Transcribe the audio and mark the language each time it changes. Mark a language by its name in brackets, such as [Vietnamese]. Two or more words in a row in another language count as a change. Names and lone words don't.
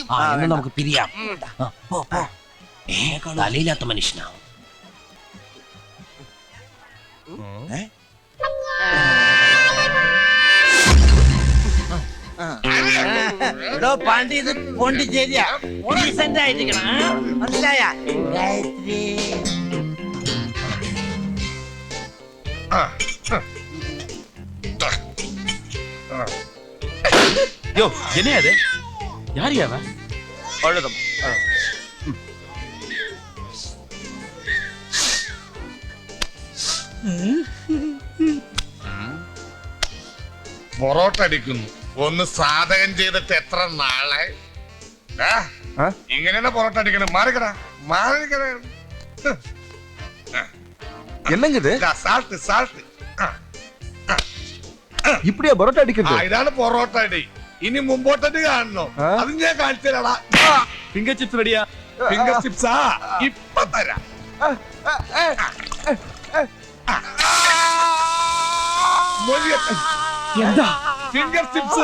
[Malayalam] എന്ന് നമുക്ക് പിരിയാം. തലയില്ലാത്ത മനുഷ്യനാവും. പാണ്ടി, ഇത് പോണ്ടിച്ചേരിയാ. ഡീസന്റ് ആയിരിക്കണം, മനസ്സിലായ? ഗായത്രി [Tamil] யோ என்ன அது? யார் அவன்? அவ்வளவுதான். [Malayalam] പൊറോട്ട അടിക്കുന്നു. ഒന്ന് സാധകം ചെയ്തിട്ട് എത്ര നാളെ? ഇങ്ങനെയാണ് പൊറോട്ട അടിക്കണം. മാറിക്കടാ, മാറിക്കട. [Tamil] என்னங்குது? [English] salt salt. [Tamil] இப்படியா பரோட்டா அடிக்கிறது? [Malayalam] ഇതാണ് പൊറോട്ട അടി. ഇനി മുമ്പോട്ടടി കാണണോ? അത് ഞാൻ കാണിച്ചതാടാ. [English] finger chips [Malayalam] റെഡിയാ? [English] finger chips [Malayalam] ഇപ്പൊ തരാം. എന്താ [English] finger chips?